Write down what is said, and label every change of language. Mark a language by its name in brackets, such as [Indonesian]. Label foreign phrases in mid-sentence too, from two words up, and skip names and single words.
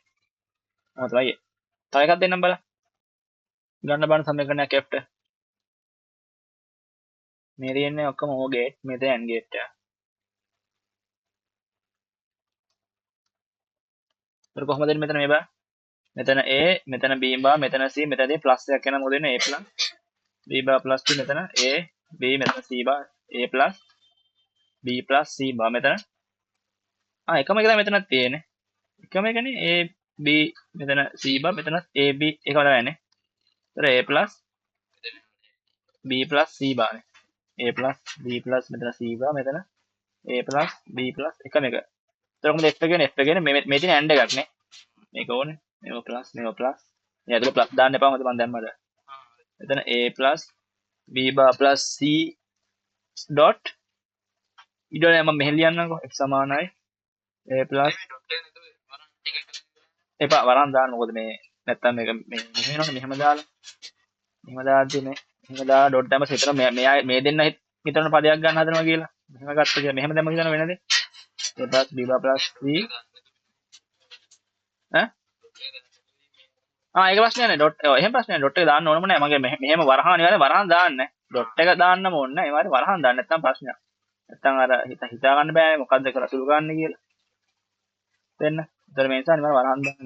[Sinhala] මොකද වයි තව එකක් දෙන්නම් බලන්න. ගන්න බලන්න සමීකරණයක් f ට. මේ තියෙන්නේ ඔක්කොම O ගේට් මෙතන AND ගේට් එක. ඒක කොහොමද එන්නේ මෙතන මේ බා? මෙතන a මෙතන [English] b bar [Sinhala] මෙතන c මෙතනදී ප්ලස් එකක් එනවා. මොකද එන්නේ [English] a plus b bar plus c [Sinhala] මෙතන a b මෙතන [English] c bar a plus b plus c bar [Sinhala] මෙතන එකම එක තමයි මෙතනත් තියෙන්නේ. එකම එකනේ a b මෙතන [English] c bar [Sinhala] මෙතන a b එකම තමයි යන්නේ. ඒතර [English] a plus b plus c bar [Sinhala] නේ. [English] a plus b plus [Sinhala] මෙතන [English] c bar [Sinhala] මෙතන [English] a plus b plus [Sinhala] එකම එක. ඒතර කොහොමද f එක කියන්නේ මේ තියෙන AND එකක් නේ. මේක ඕනේ. මේක plus මේක plus. මේ ඇතුළේ plus දාන්න එපා මොකද මම දැම්මද. මෙතන [English] a plus b bar plus c [Sinhala] dot ඊළඟ මම මෙහෙම ලියන්නම්කෝ f සමානයි [English] a plus [Sinhala] එපා වරන් දාන්න මොකද මේ නැත්තම් මේක මෙහෙම මෙහෙම දාලා මෙහෙම දාලා ඩොට් දැම්මම හිතන මෙයා මේ දෙන්න හිතන පදයක් ගන්න හදනවා කියලා මෙහෙම ගත්ත කියලා මෙහෙම දැම්ම හිතන වෙනද [English] a plus b bar plus c [Sinhala] ඒක ප්‍රශ්නයක් නෑ ඩොට් එහෙම ප්‍රශ්නයක් ඩොට් එක දාන්න ඕනම නෑ මගේ මෙහෙම වරහන් දාන්න ඩොට් එක දාන්නම ඕනේ නැහැ. ඒ වගේ වරහන් දාන්න නැත්නම් ප්‍රශ්නයක්. නැත්නම් අර හිතා ගන්න බෑනේ මොකද්ද කරලා සුළු ගන්න කියලා. දෙන්න. ඒතර මේ නිසා නිකන් වරහන් දාන්න.